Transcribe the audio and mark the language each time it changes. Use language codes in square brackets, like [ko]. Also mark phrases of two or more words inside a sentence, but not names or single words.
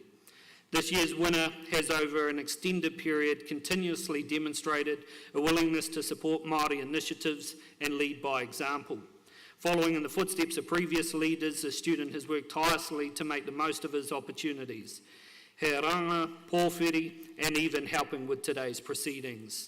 [en] This year's winner has over an extended period continuously demonstrated a willingness to support Māori initiatives and lead by example. Following in the footsteps of previous leaders, the student has worked tirelessly to make the most of his opportunities. [mi] He ranga, pōwhiri, [en] and even helping with today's proceedings.